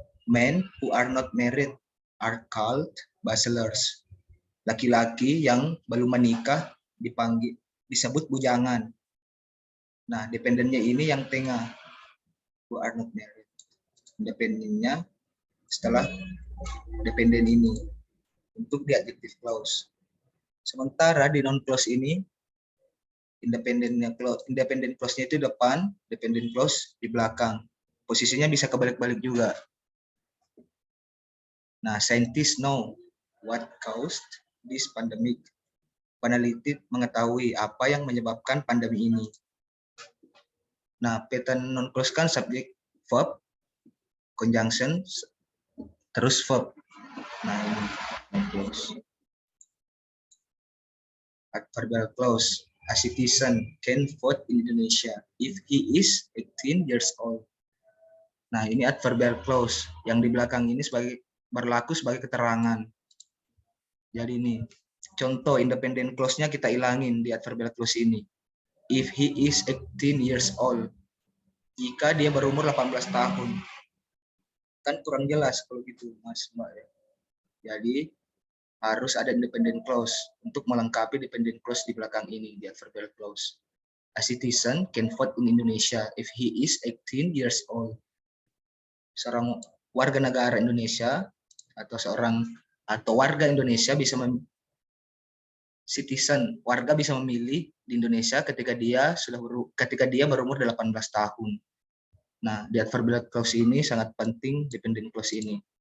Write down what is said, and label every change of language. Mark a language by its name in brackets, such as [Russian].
[English] Men who are not married are called bachelors. [Indonesian] Laki-laki yang belum menikah disebut bujangan. Nah, dependennya ini yang tengah. [English] Who are not married. [Indonesian] Independennya setelah dependen ini untuk di adjective clause. Sementara di non clause ini independent clause-nya itu depan, dependent clause di belakang. Posisinya bisa kebalik-balik juga. Nah, [English] scientists know what caused this pandemic. [Indonesian] Peneliti mengetahui apa yang menyebabkan pandemi ini. Nah, pattern non clause kan subject, verb, conjunction, terus verb. Nah, ini non clause. [English] Adverbial clause. A citizen can vote in Indonesia if he is 18 years old. [Indonesian] Nah, ini adverbial clause yang di belakang ini berlaku sebagai keterangan. Jadi ini contoh independent clause-nya kita ilangin di adverbial clause ini. [English] If he is 18 years old. [Indonesian] Jika dia berumur 18 tahun. Kan kurang jelas kalau gitu, Mas, Mbak. Jadi harus ada independent clause untuk melengkapi dependent clause di belakang ini di adverbial clause. [English] A citizen can vote in Indonesia if he is 18 years old. [Indonesian] Seorang warga negara Indonesia atau warga Indonesia bisa warga bisa memilih di Indonesia ketika dia berumur 18 tahun. Nah, di adverbial clause ini sangat penting dependent clause ini.